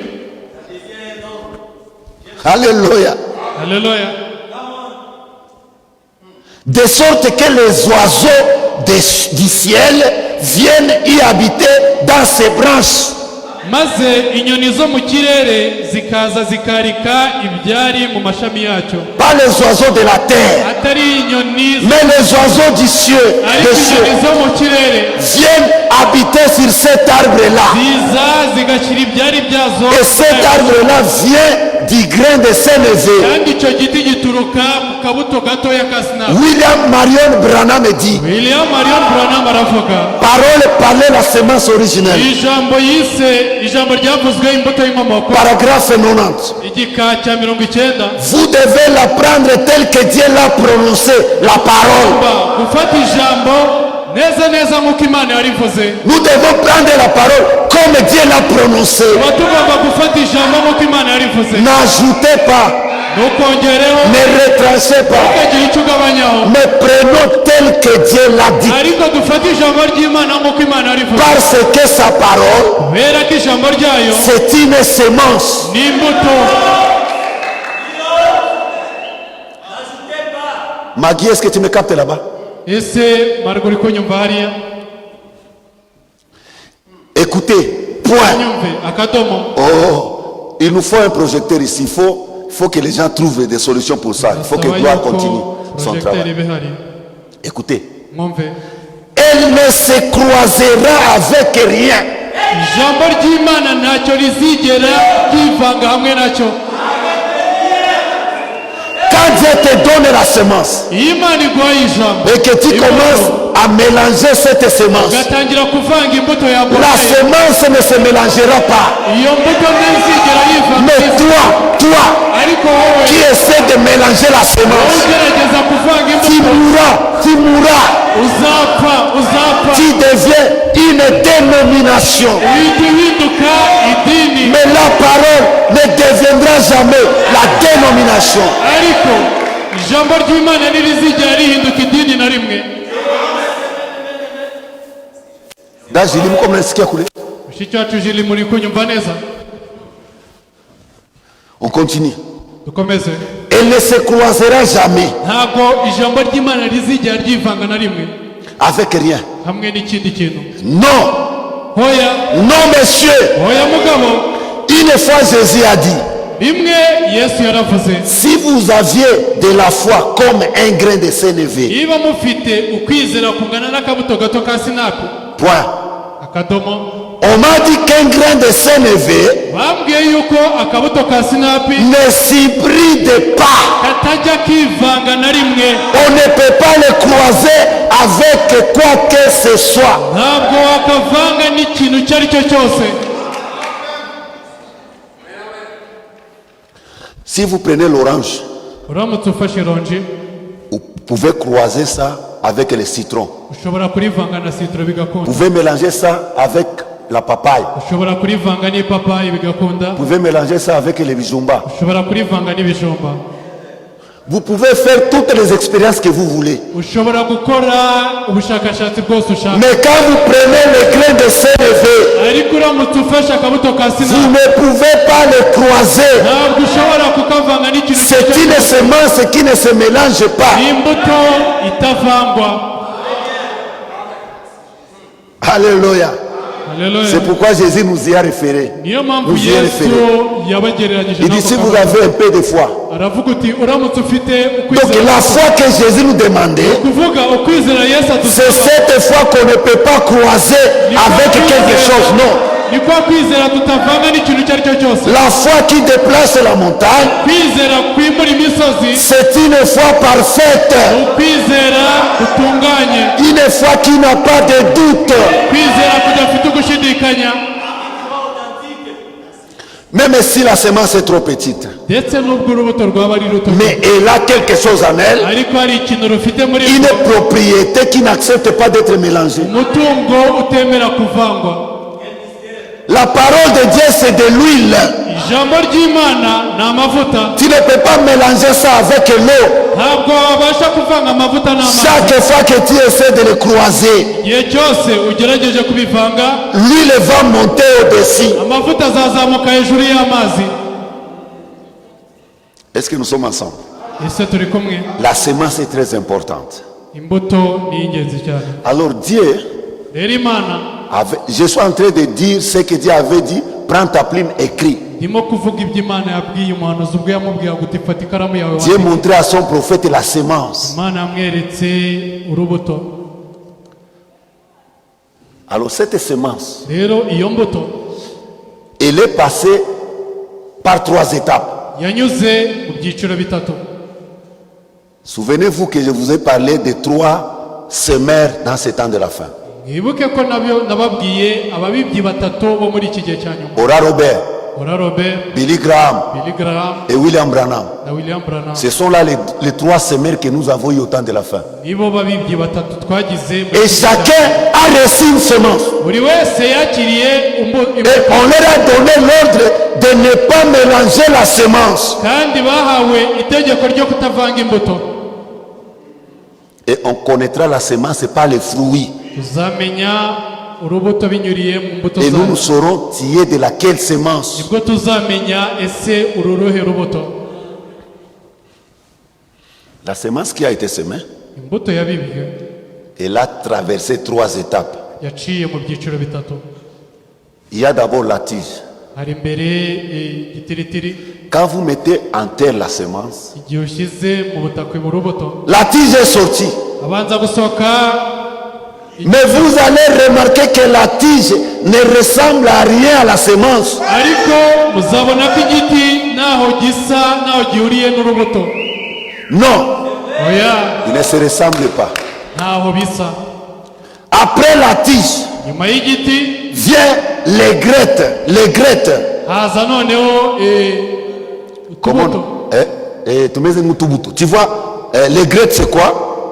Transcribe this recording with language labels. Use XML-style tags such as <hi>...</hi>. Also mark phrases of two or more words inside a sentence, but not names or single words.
<fr>Alléluia.</fr> <rw>haleluya.</rw> <fr>De sorte que les oiseaux du ciel viennent y habiter dans ses branches.</fr> <rw>maze inyoni zo mu kirere zikaza zikarika ibyari mu mashami yacyo.</rw> <fr>Pas les oiseaux de la terre,</fr> <rw>atari inyoni</rw> <fr>mais les oiseaux du ciel,</fr> <rw>ariko</rw> <fr>des cieux,</fr> <rw>inyoni zo mu kirere</rw> <fr>viennent habiter sur cet arbre-là.</fr> <rw>ziza zigashyira ibyari byazo</rw> <fr>Et cet arbre-là vient du grain de sénévé.</fr> <rw>kandi icyo giti gituruka ku kabuto gatoya ka sinapu.</rw> <fr>William Marion Branham dit,</fr> <rw>William Marion Branham aravuga,</rw> <fr>parole parler la semence originelle.</fr> <rw>ijambo ryavuzwe imbuto y'inkomoko,</rw> <fr>Paragraphe 90.</fr> <rw>igika cya 90.</rw> <fr>Vous devez l'apprendre tel que Dieu l'a prononcé, la parole.</fr> <rw>gufata ijambo neza neza nk'uko Imana yarivuze.</rw> <fr>Nous devons prendre la parole comme Dieu l'a prononcé.</fr> <rw>tuba tugomba gufata ijambo nk'uko Imana yarivuze.</rw> <fr>N'ajoutez pas,</fr> <rw>ntukongereho,</rw> <fr>ne retrancez pas,</fr> <rw>ntukagire icyo ugabanyaho,</rw> <fr>mais prenons tel que Dieu l'a dit.</fr> <rw>ariko dufate ijambo ry'Imana nk'uko Imana yarivuze.</rw> <fr>Parce que sa parole,</fr> <rw>kubera ko ijambo ryayo</rw> <fr>c'est une semence.</fr> <rw>ni imbuto.</rw> <fr>Maggie, est-ce que tu me captes là-bas?</fr> <rw>ese margo uri kunyumva hariya?</rw> <fr>Écoutez, point.</fr> <rw>nyumve akadomo.</rw> <fr>Oh, il nous faut un projecteur ici. Il faut que les gens trouvent des solutions pour ça. Il faut que</fr> <rw>Asaba</rw> <fr>Gloire</fr> <rw>yuko</rw> <fr>continue son projecteur travail.</fr> <rw>ibe hari.</rw> <fr>Écoutez.</fr> <rw>mwumve.</rw> <fr>Elle ne se croisera avec rien.</fr> <rw>ijambo ry'Imana ntacyo rizigera ryivanga hamwe nacyo.</rw> <fr>Quand Dieu te donne la semence</fr> <rw>Imana iguha ijambo</rw> <fr>et que tu commences à mélanger cette semence,</fr> <rw>ugatangira kuvanga imbuto ya</rw> <fr>la semence ne se mélangera pas.</fr> <rw>iyo mbuto ntizigera yivanga.</rw> <fr>Mais toi</fr> <rw>ariko wowe</rw> <fr>qui essaie de mélanger la semence,</fr> <rw>ugerageza kuvanga imbuto</rw> <fr>tu mourras,</fr> <rw>uzapfa,</rw> <fr>tu deviens une dénomination.</fr> <rw>uhinduka idini.</rw> <fr>Mais la parole ne deviendra jamais la dénomination.</fr> <rw>ariko ijambo ry'Imana ntirizigera rihinduka idini na rimwe. mushiki wacu Jili, muri kunyumva neza?</rw> <fr>On continue.</fr> <rw>dukomeze.</rw> <fr>Elle ne se croisera jamais</fr> <rw>ntabwo ijambo ry'Imana rizigera ryivanga na rimwe</rw> <fr>avec rien.</fr> <rw>hamwe n'ikindi kintu.</rw> <fr>Non,</fr> <rw>hoya</rw> <fr>non monsieur.</fr> <rw>hoya mugabo.</rw> <fr>Une fois Jésus a dit,</fr> <rw>rimwe Yesu yaravuze,</rw> <fr>si vous aviez de la foi comme un grain de sénévé,</fr> <rw>niba mufite ukwizera kungana n'akabuto gato ka sinapi.</rw> <fr>point.</fr> <rw>akadomo.</rw> <fr>On m'a dit qu'un grain de sénévé</fr> <rw>bambwiye yuko akabuto ka sinapi</rw> <fr>ne s'hybride pas.</fr> <rw>katajya kivanga na rimwe.</rw> <fr>On ne peut pas le croiser avec quoi que ce soit.</fr> <rw>ntabwo wakavanga n'ikintu icyo ari cyo cyose.</rw> <fr>Si vous prenez l'orange,</fr> <rw>uramutse ufashe ironji</rw> <fr>vous pouvez croiser ça avec le citron.</fr> <rw>ushobora kurivanga na citron</rw> <fr>Vous</fr> <rw>bigakunda.</rw> <fr>pouvez mélanger ça avec la papaye.</fr> <rw>ushobora kurivanga n'ipapayi bigakunda.</rw> <fr>Vous pouvez mélanger ça avec les bijumba.</fr> <rw>ushobora kurivanga n'ibijumba.</rw> <fr>Vous pouvez faire toutes les expériences que vous voulez.</fr> <rw>ushobora gukora ubushakashatsi bwose ushaka.</rw> <fr>Mais quand vous prenez le grain de sénévé,</fr> <rw>ariko uramutse ufashe akabuto ka</rw> <fr>vous</fr> <rw>sinapi</rw> <fr>ne pouvez pas le croiser.</fr> <rw>ntabwo ushobora kukavanga n'ikintu icyo</rw> <fr>C'est</fr> <rw>ari</rw> <fr>une</fr> <rw>cyo cyose.</rw> <fr>semence qui ne se mélange pas.</fr> <rw>ni imbuto itavangwa.</rw> <fr>Alléluia.</fr> <rw>Haleluya.</rw> <fr>C'est pourquoi Jésus nous y a référé.</fr> <rw>niyo mpamvu</rw> <fr>Nous y a</fr> <rw>Yesu</rw> <fr>référé.</fr> <rw>yabagereranyije</rw> <fr>Il dit</fr> <rw>n'ako</rw> <fr>si vous</fr> <rw>kabuto.</rw> <fr>avez un peu de foi.</fr> <rw>aravuga uti uramutse ufite</rw> <fr>Donc</fr> <rw>ukwizera.</rw> <fr>la foi que Jésus nous demandait,</fr> <rw>kuvuga ukwizera Yesu</rw> <fr>c'est</fr> <rw>adusaba.</rw> <fr>cette foi qu'on ne peut pas croiser avec quelque chose. Non.</fr> <rw>ni kwa kwizera tutavanga n'ikintu icyo ari cyo cyose.</rw> <fr>La foi qui déplace la montagne,</fr> <rw>kwizera kwimura imisozi.</rw> <fr>c'est une foi parfaite.</fr> <rw>ukwizera gutunganye.</rw> <fr>Une foi qui n'a pas de doute.</fr> <rw>kwizera kudafite ugushidikanya.</rw> <fr>Même si la semence est trop petite.</fr> <rw>ndetse n'ubwo urubuto rwaba ari ruto,</rw> <fr>Mais elle a quelque chose en elle.</fr> <rw>ariko hari ikintu rufite muri</rw> <fr>Une</fr> <rw>rwo.</rw> <fr>propriété qui n'accepte pas d'être mélangée.</fr> <rw>umutungo utemera kuvangwa.</rw> <fr>La parole de Dieu, c'est de l'huile.</fr> <rw>ijambo ry'Imana ni amavuta.</rw> <fr>Tu ne peux pas mélanger ça avec l'eau.</fr> <rw>ntabwo wabasha kuvanga amavuta n'amazi.</rw> <fr>Chaque fois que tu essaies de les croiser,</fr> <rw>igihe cyose ugerageje kubivanga,</rw> <fr>l'huile va monter au-dessus.</fr> <rw>amavuta azazamuka hejuru y'amazi.</rw> <fr>Est-ce que nous sommes ensemble?</fr> <rw>ese turi kumwe?</rw> <fr>La semence est très importante.</fr> <rw>imbuto ni ingenzi cyane.</rw> <fr>Alors Dieu,</fr> <rw>rero Imana,</rw> <fr>je suis en train de dire ce que Dieu avait dit. Prends ta plume, écris.</fr> <rw>ndimo kuvuga ibyo Imana yabwiye umuhanuzi ubwo yamubwira ngo fata ikaramu yawe</rw> <fr>Dieu</fr> <rw>wandike.</rw> <fr>montrait à son prophète la semence.</fr> <rw>Imana yamweretse urubuto.</rw> <fr>Alors cette semence,</fr> <rw>rero iyo mbuto</rw> <fr>elle est passée par 3 étapes.</fr> <rw>yanyuze mu byiciro bitatu.</rw> <fr>Souvenez-vous que je vous ai parlé de 3 semeurs dans ce temps de la fin.</fr> <rw>mwibuke ko nabyo nababwiye ababibyi batatu bo muri iki gihe cya nyuma.</rw> <fr>Ora Robert,</fr> <rw>Ora Robert,</rw> <fr>Billy Graham</fr> <rw>Billy Graham</rw> <fr>et William Branham.</fr> <rw>na William Branham.</rw> <fr>Ce sont là les 3 semeurs que nous avons eu au temps de la fin.</fr> <rw>nibo babibyi batatu twagize.</rw> <fr>Et chacun a reçu une semence.</fr> <rw>buri wese yakiriye</rw> <fr>Et on leur a donné l'ordre de ne pas mélanger la semence.</fr> <rw>kandi bahawe itegeko ryo kutavanga imbuto.</rw> <fr>Et on connaîtra la semence par les fruits.</fr> <rw>tuzamenya urubuto binyuriye mu mbuto</rw> <fr>Et nous</fr> <rw>zayo.</rw> <fr>saurons tirer de laquelle semence.</fr> <rw>nibwo tuzamenya ese ururuhe rubuto.</rw> <fr>La semence qui a été semée,</fr> <rw>imbuto yabibwe</rw> <fr>elle a traversé 3 étapes.</fr> <rw>yaciye mu byiciro bitatu.</rw> <fr>Il y a d'abord la tige.</fr> <rw>hari imbere igitiritiri.</rw> <fr>Quand vous mettez en terre la semence,</fr> <rw>igihe ushyize mu butaka mu rubuto,</rw> <fr>la tige est sortie.</fr> <rw>abanza gusohoka</rw> <fr>Mais vous allez remarquer que la tige ne ressemble à rien à la semence.</fr> <rw>ariko muzabona ko igiti naho gisa naho gihuriye n'urubuto.</rw> <fr>Non,</fr> <rw>Oya,</rw> <fr>il ne se ressemble pas.</fr> <rw>ntaho bisa.</rw> <fr>Après la tige</fr> <rw>Nyuma y'igiti</rw> <fr>vient les grettes. Les grettes.</fr> <rw>haza noneho utubuto.</rw> <fr>Comment tu vois, les grettes c'est quoi?</fr>